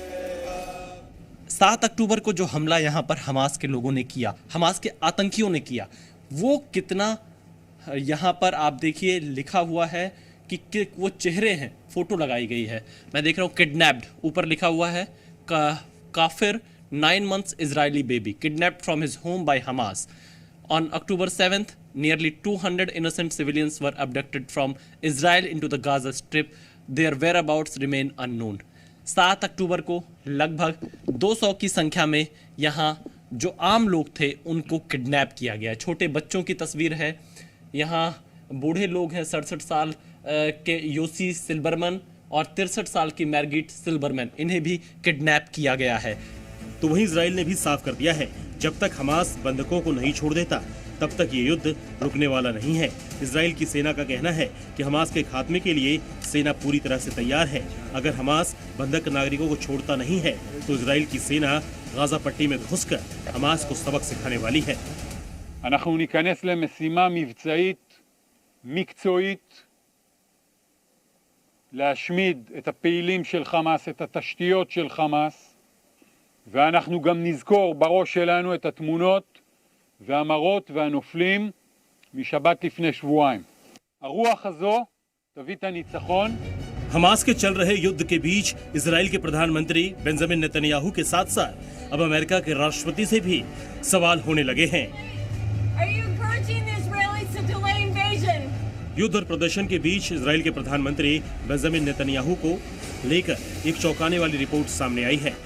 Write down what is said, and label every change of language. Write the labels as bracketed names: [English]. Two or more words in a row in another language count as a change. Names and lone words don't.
[Hindi] 7 अक्टूबर को जो हमला यहाँ पर हमास के लोगों ने किया, हमास के आतंकियों ने किया, वो कितना यहाँ पर आप देखिए लिखा हुआ है कि वो चेहरे हैं, फोटो लगाई गई है। मैं देख रहा हूँ किडनैप्ड, ऊपर लिखा हुआ है काफिर [English] 9 months Israeli baby kidnapped from his home by Hamas. On October 7th, nearly 200 innocent civilians were abducted from Israel into the Gaza Strip. Their whereabouts remain unknown. [Hindi] 7 अक्टूबर को लगभग 200 की संख्या में यहाँ जो आम लोग थे उनको किडनैप किया गया। छोटे बच्चों की तस्वीर है, यहाँ बूढ़े लोग हैं, 67 साल के योसी सिल्बरमैन और 63 साल की मैरगिट सिल्बरमैन, इन्हें भी किडनैप किया गया है। तो वहीं इजराइल ने भी साफ कर दिया है, जब तक हमास बंधकों को नहीं छोड़ देता तब तक ये युद्ध रुकने वाला नहीं है। इजराइल की सेना का कहना है कि हमास के खात्मे के लिए सेना पूरी तरह से तैयार है। अगर हमास बंधक नागरिकों को छोड़ता नहीं है तो इजराइल की सेना गाजा पट्टी में घुसकर हमास को सबक सिखाने वाली है। [Hebrew] אנחנו ניכנס למשימה מבצעית, מקצועית, להשמיד את הפעילים של חמאס, את התשתיות של חמאס, ואנחנו גם נזכור בראש שלנו את התמונות והמראות והנופלים משבת לפני שבועיים. הרוח הזו תביא את הניצחון. [Hindi] हमास के चल रहे युद्ध के बीच इजराइल के प्रधानमंत्री बेंजामिन नेतन्याहू के साथ साथ अब अमेरिका के राष्ट्रपति से भी सवाल होने लगे हैं। युद्ध और प्रदर्शन के बीच इजराइल के प्रधानमंत्री बेंजामिन नेतन्याहू को लेकर एक चौंकाने वाली रिपोर्ट सामने आई है।